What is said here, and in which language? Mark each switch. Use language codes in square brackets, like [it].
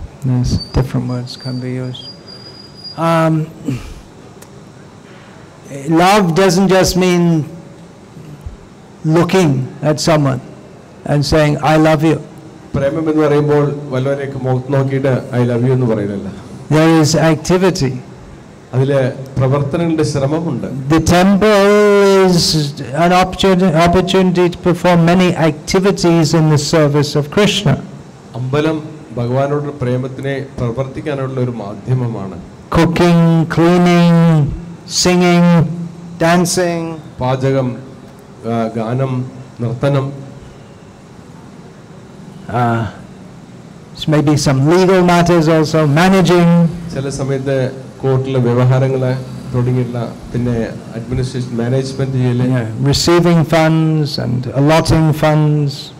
[en] Yes, different words can be used. Love doesn't just mean looking at someone and saying I love you. [ml] പ്രേമം എന്ന് പറയുമ്പോൾ വല്ലവരെയൊക്കെ മുഖത്ത് നോക്കിയിട്ട് [en] I love you [ml] എന്ന് പറയുന്നില്ല. [en] There is activity. [ml] അതിലെ പ്രവർത്തനങ്ങളുടെ ശ്രമമുണ്ട്. [en] The temple is an opportunity to perform many activities in the service of Krishna. [ml] അമ്പലം ഭഗവാനോട് പ്രേമത്തിനെ പ്രവർത്തിക്കാനുള്ള ഒരു മാധ്യമമാണ്. [en] Cooking, cleaning, singing, dancing. [ml] പാചകം, ഗാനം, നർത്തനം. [en] Maybe some legal matters also, managing. [ml] ചില സമയത്ത് കോർട്ടിലെ വ്യവഹാരങ്ങളെ തുടങ്ങിയുള്ള പിന്നെ അഡ്മിനിസ്ട്രേഷൻ മാനേജ്മെന്റ് ചെയ്യല്, [en] receiving funds and allotting funds.